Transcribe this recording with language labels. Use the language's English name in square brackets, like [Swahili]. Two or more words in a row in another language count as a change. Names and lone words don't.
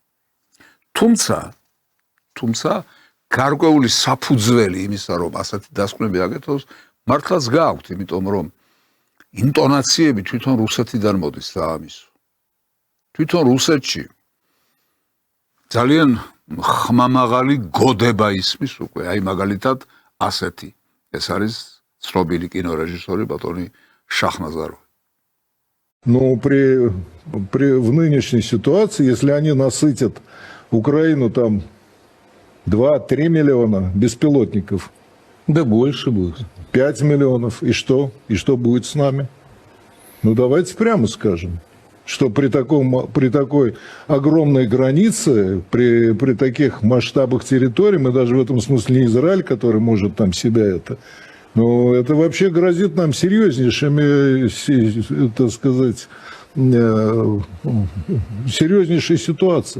[Georgian] თუმცა გარკვეული საფუძველი იმისა, რომ ასეთი დასკვნები აკეთოს, მართლაც გააქვთ, იმიტომ რომ ინტონაციები თვითონ რუსეთიდან მოდის და ამისო. თვითონ რუსეთში ძალიან ხმამაღალი გოდება ისმის უკვე, აი მაგალითად ასეთი. ეს არის ცნობილი კინორეჟისორი ბატონი შაჰნაზაროვი. [Russian] Но в нынешней ситуации, если они насытят Украину там 2-3 миллиона беспилотников, да больше будет, 5 миллионов, и что? И что будет с нами? Ну давайте прямо скажем, что при такой огромной границе, при таких масштабах территорий, мы даже в этом смысле не Израиль, который может там себя это Ну, это вообще грозит нам серьезнейшими, так сказать, серьезнейшей ситуацией.